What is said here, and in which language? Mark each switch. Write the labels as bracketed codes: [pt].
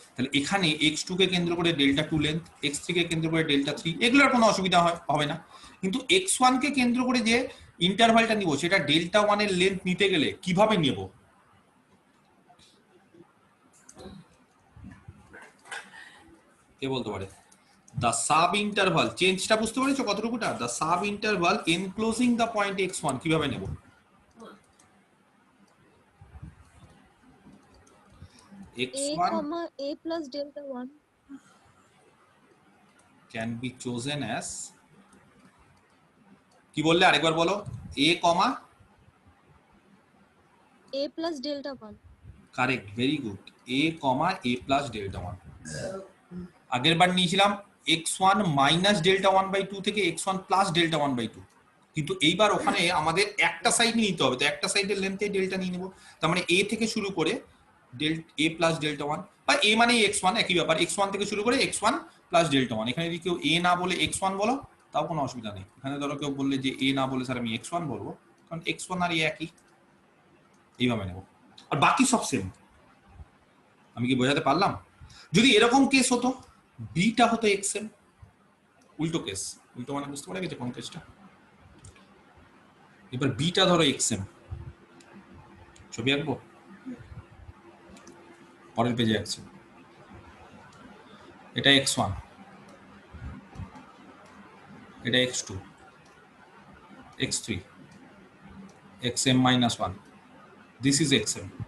[bn] তাহলে এখানে x2 কে কেন্দ্র করে ডেল্টা 2 লেন্থ, x3 কে কেন্দ্র করে ডেল্টা 3, এগুলোর কোনো অসুবিধা হবে না। কিন্তু x1 কে কেন্দ্র করে যে ইন্টারভ্যালটা নিব সেটা ডেল্টা 1 এর লেন্থ নিতে গেলে কিভাবে নেব? কে বলতে পারে? [en] the sub interval [bn] চেঞ্জটা বুঝতে পেরেছো কতটুকুটা? [en] the sub interval enclosing the point x1 [bn] কিভাবে নেব? [en] x1 a plus delta 1 can be chosen as, [bn] কি বললে আরেকবার বলো? [en] a comma a plus delta 1 [bn] correct, very good, [en] a comma a plus delta 1। [bn] আগের বার নিয়েছিলাম x1 minus delta 1/2 থেকে x1 plus delta 1/2, কিন্তু এইবার ওখানে আমাদের একটা সাইড নিতে হবে, তো একটা সাইডের লেন্থে ডেল্টা নিয়ে নেব। তার মানে a থেকে শুরু করে a প্লাস ডেল্টা 1 বা a মানে x1 একই ব্যাপার x1 থেকে শুরু করে x1 প্লাস ডেল্টা 1। এখানে যদি কেউ a না বলে x1 বলো তাও কোনো অসুবিধা নেই। এখানে ধরো কেউ বললে যে a না বলে স্যার আমি x1 বলবো, কারণ x1 আর a একই, এইভাবে নেব। আর বাকি সব সেম। আমি কি বোঝাতে পারলাম? যদি এরকম কেস হতো বিটা হতো xm, উল্টো কেস, উল্টো মানে বুঝতে পারা গেছে কোন কেসটা? এবার বিটা ধরো xm, ছবি আঁকবো, পরের পেজে আঁকছি। এটা x1, এটা x2, x3, xm minus 1, [en] this is xm।